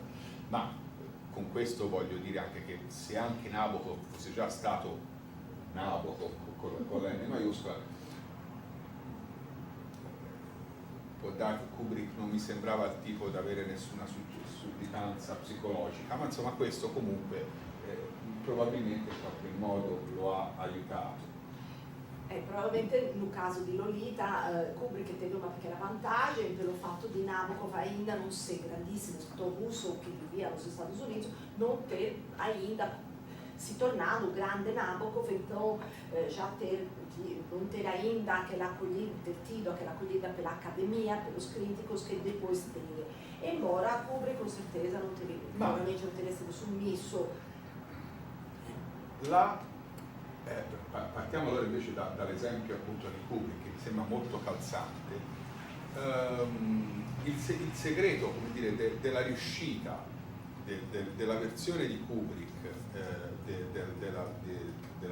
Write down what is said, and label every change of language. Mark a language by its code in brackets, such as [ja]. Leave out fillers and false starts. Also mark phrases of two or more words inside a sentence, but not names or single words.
[it] Ma con questo voglio dire anche che se anche Nabokov fosse già stato Nabokov con la N maiuscola, può dare che Kubrick non mi sembrava il tipo da avere nessuna sudditanza psicologica, ma insomma questo comunque probabilmente in qualche modo lo ha aiutato. [pt] Probabilmente no caso di Lolita, Kubrick teve uma pequena vantagem pelo fato de Nabokov ainda não ser grandíssimo escritor russo que vivia nos Estados Unidos, não ter ainda se tornado o grande Nabokov, então não ter ainda aquela acolhida, ter tido aquela acolhida pela academia, pelos críticos que depois teve. Embora Kubrick com certeza não teria, provavelmente não teria sido submisso. [it] Partiamo allora invece dall'esempio appunto di Kubrick, che mi sembra molto calzante. Il segreto, come dire, della riuscita della versione di Kubrick della